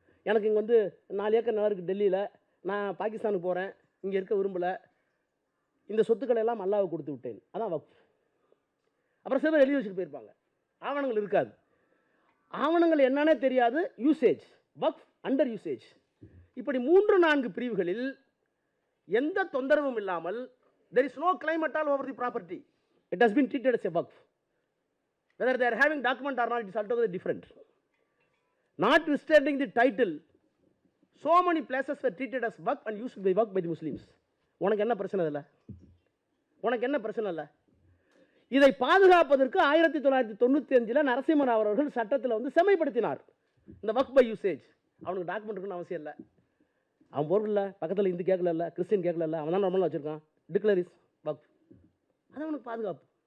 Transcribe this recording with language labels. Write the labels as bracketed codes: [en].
[ta] எனக்கு இங்கே வந்து 4 ஏக்கர் நிலம் இருக்குது டெல்லியில், நான் பாகிஸ்தானுக்கு போகிறேன், இங்கே இருக்க விரும்பலை, இந்த சொத்துக்களை எல்லாம் அல்லாஹ்வுக்கு கொடுத்து விட்டேன், அதான் வக்ஃப். அப்புறம் சில எழுதி வச்சுட்டு போயிருப்பாங்க, ஆவணங்கள் இருக்காது. ஆவணங்கள் என்னன்னே தெரியாது, யூசேஜ், [en] வக்ஃப் under usage. [ta] இப்படி 3-4 பிரிவுகளில் எந்த தொந்தரவும் இல்லாமல் [en] there is no claim at all over the property. It has been treated as a waqf. Whether they are having document or not, it is altogether different. Notwithstanding the title, so many places were treated as waqf and used to be waqf by the Muslims. [ta] உனக்கு என்ன பிரச்சனை இல்லை? உனக்கு என்ன பிரச்சனை இல்லை? இதை பாதுகாப்பதற்கு 1995 நரசிம்மராவ் அவர்கள் சட்டத்தில் வந்து செம்மைப்படுத்தினார் இந்த வக்ஃப் பை யூசேஜ். அவனுக்கு டாக்குமெண்ட் இருக்குன்னு அவசியம் இல்லை. அவன் பொருள் பக்கத்தில் இந்து கேட்கல, கிறிஸ்டின் கேட்கல, அவன் தான் நார்மலாக வச்சுருக்கான், டிக்ளரிஸ் வக்ஃப். அது அவனுக்கு பாதுகாப்பு.